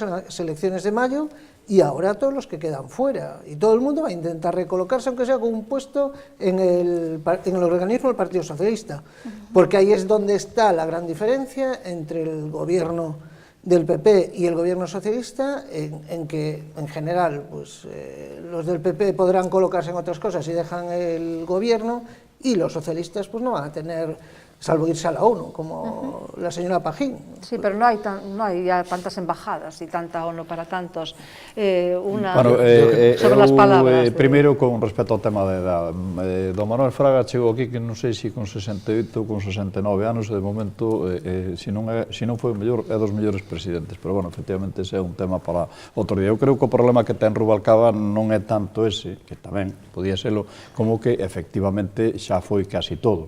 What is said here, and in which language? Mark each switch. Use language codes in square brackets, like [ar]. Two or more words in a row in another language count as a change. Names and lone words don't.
[es] en las elecciones de mayo, y ahora todos los que quedan fuera, y todo el mundo va a intentar recolocarse, aunque sea con un puesto en el organismo del Partido Socialista, porque ahí es donde está la gran diferencia entre el gobierno del PP y el gobierno socialista, en que en general pues, los del PP podrán colocarse en otras cosas y dejan el gobierno, y los socialistas pues no van a tener, salvo irse a la ONU, como la señora Pajín. Sí, pero no hay ya tantas embajadas y tanta ONU para tantos. Sobre las palabras. [gl] Primeiro, con respecto ao tema da edad, don Manuel Fraga chegou aquí, que non sei se con 68 ou con 69 anos, e de momento, se non foi o mellor, é dos mellores presidentes, pero, bueno, efectivamente, ese é un tema para outro día. Eu creo que o problema que ten Rubalcaba non é tanto ese, que tamén podía serlo, como que, efectivamente, xa foi casi todo.